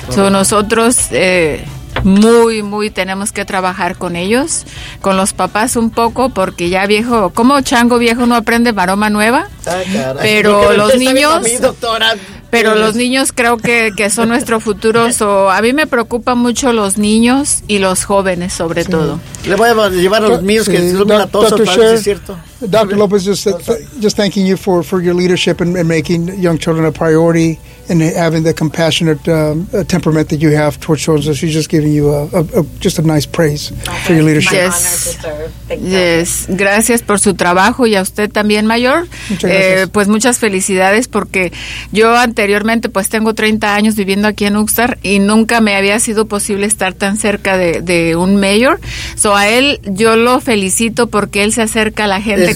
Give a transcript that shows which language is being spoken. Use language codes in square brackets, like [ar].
[es] Nosotros muy, muy tenemos que trabajar con ellos, con los papás un poco, porque ya viejo, como chango viejo no aprende maroma nueva. Pero los niños... Pero los niños creo que son nuestro futuro. A mí me preocupan mucho los niños y los jóvenes, sobre todo. Le voy a llevar a los míos que son latosos, tal vez, ¿sí es cierto? [en] Dr. López, just thanking you for your leadership and making young children a priority and having the compassionate temperament that you have towards children. So she's just giving you a nice praise for your leadership. Yes. Yes, [es] gracias por su trabajo y a usted también, Mayor. Pues muchas felicidades, porque yo anteriormente pues tengo 30 años viviendo aquí en Uxar y nunca me había sido posible estar tan cerca de un mayor. So a él yo lo felicito porque él se acerca a la gente.